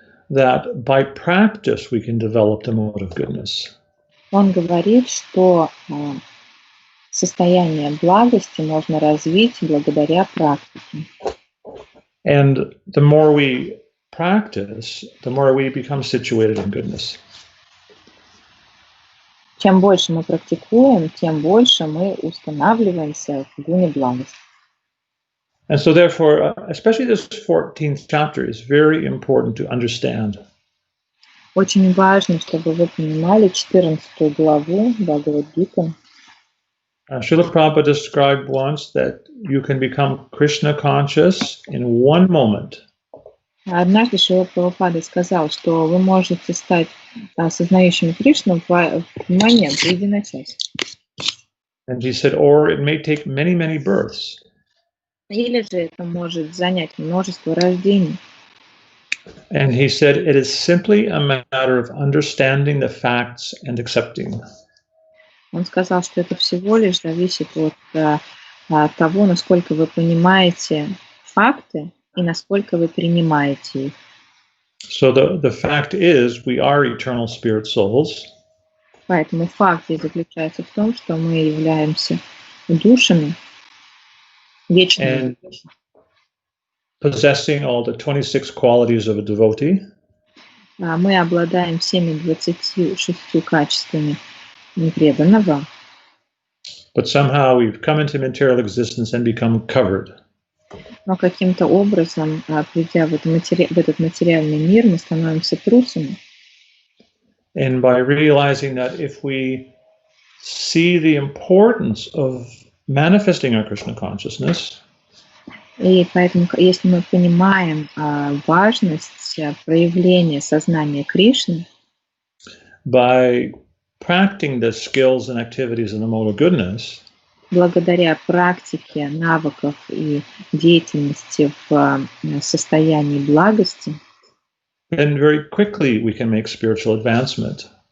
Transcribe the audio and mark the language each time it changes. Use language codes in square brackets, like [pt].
[en] that by practice we can develop the mode of goodness. [ru] Он говорит, что состояние благости можно развить благодаря практике. [en] And the more we practice, the more we become situated in goodness. [ru] Чем больше мы практикуем, тем больше мы устанавливаемся в гуне благости. [en] And so therefore, especially this 14th chapter is very important to understand. [ru] Очень важно, чтобы вы понимали 14 главу Бхагавад-гиты. [en] Srila Prabhupada described once that you can become Krishna conscious in one moment. [ru] Однажды Шрила Прабхупада сказал, что вы можете стать осознающим Кришну в момент, в единочасье. [en] And he said, or it may take many, many births. [ru] Или же это может занять множество рождений. [en] And he said, it is simply a matter of understanding the facts and accepting. [ru] Он сказал, что это всего лишь зависит от того, насколько вы понимаете факты и насколько вы принимаете их. [en] So the fact is, we are eternal spirit souls. [ru] Поэтому факт заключается в том, что мы являемся душами вечными. [en] Possessing all the 26 qualities of a devotee. [ru] Мы обладаем всеми 26 качествами преданного. [en] But somehow we've come into material existence and become covered. [ru] Но каким-то образом, придя в этот материальный мир, мы становимся трусами. [en] And by realizing that if we see the importance of manifesting our Krishna consciousness, [ru] и поэтому, если мы понимаем важность проявления сознания Кришны, [en] by practicing the skills and activities in the mode of goodness, [ru] благодаря практике навыков и деятельности в состоянии благости, [en] then very quickly we can make spiritual advancement.